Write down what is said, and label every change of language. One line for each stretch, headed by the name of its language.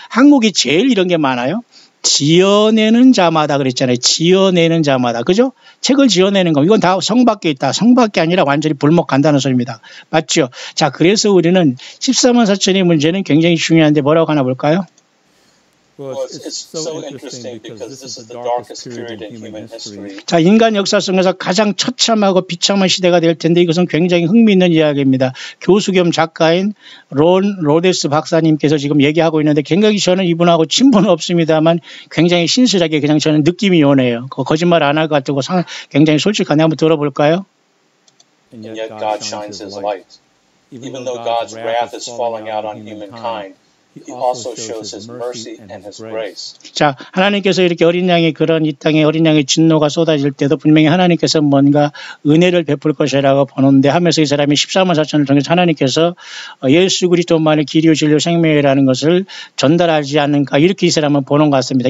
Korean: 한국이 제일 이런 게 많아요. 지어내는 자마다 그랬잖아요. 지어내는 자마다. 그죠? 책을 지어내는 거. 이건 다 성 밖에 있다. 성 밖에 아니라 완전히 불목 간다는 소리입니다. 맞죠? 자, 그래서 우리는 14만 4천의 문제는 굉장히 중요한데 뭐라고 하나 볼까요?
English: Well, it's so interesting because this is the darkest period in human history.
Korean: 자, 인간 역사 속에서 가장 처참하고 비참한 시대가 될 텐데 이것은 굉장히 흥미있는 이야기입니다. 교수 겸 작가인 론 로데스 박사님께서 지금 얘기하고 있는데 굉장히 저는 이분하고 친분은 없습니다만 굉장히 신실하게 그냥 저는 느낌이 오네요. 거짓말 안 할 것 같고 굉장히 솔직하네. 한번 들어볼까요?
English: And yet God shines His light. Even though God's wrath is falling out on humankind, He also shows his mercy and his grace.
Korean: 자, 하나님께서 이렇게 어린 양이 그런 이 땅에 어린 양의 진노가 쏟아질 때도 분명히 하나님께서 뭔가 은혜를 베풀 것이라고 보는데 하면서 이 사람이 14만 4천을 통해서 하나님께서 예수 그리스도만의 길이요 진리요 생명이라는 것을 전달하지 않는가 이렇게 이 사람은 보는 것 같습니다.